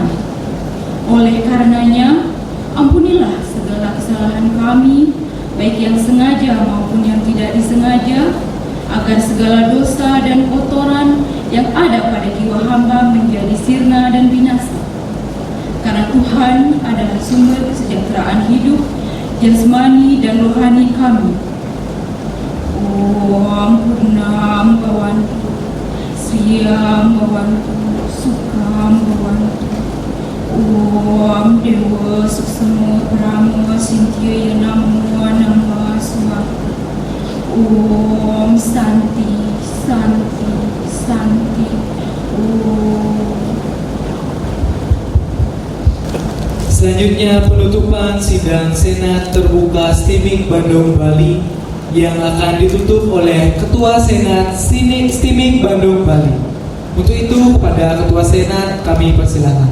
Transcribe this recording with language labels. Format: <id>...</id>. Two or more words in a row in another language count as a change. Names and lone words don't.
<id>Oleh karenanya, ampunilah segala kesalahan kami, baik yang sengaja maupun yang tidak disengaja, agar segala dosa dan kotoran yang ada pada jiwa hamba menjadi sirna dan binasa. Karena Tuhan adalah sumber kesejahteraan hidup, jasmani dan rohani kami.</id> <sa>Om Purnam Bhawantu, Sriyam Bhawantu, Sukham Bhawantu. Om Dewa Suksema Brahma Sintyaya Namo Namah Swaha. Om Santi, Santi, Santi. Om.</sa> <id>Selanjutnya penutupan sidang Senat Terbuka STIMIK Bandung Bali yang akan ditutup oleh Ketua Senat STIMIK Bandung Bali. Untuk itu kepada Ketua Senat kami persilakan.</id>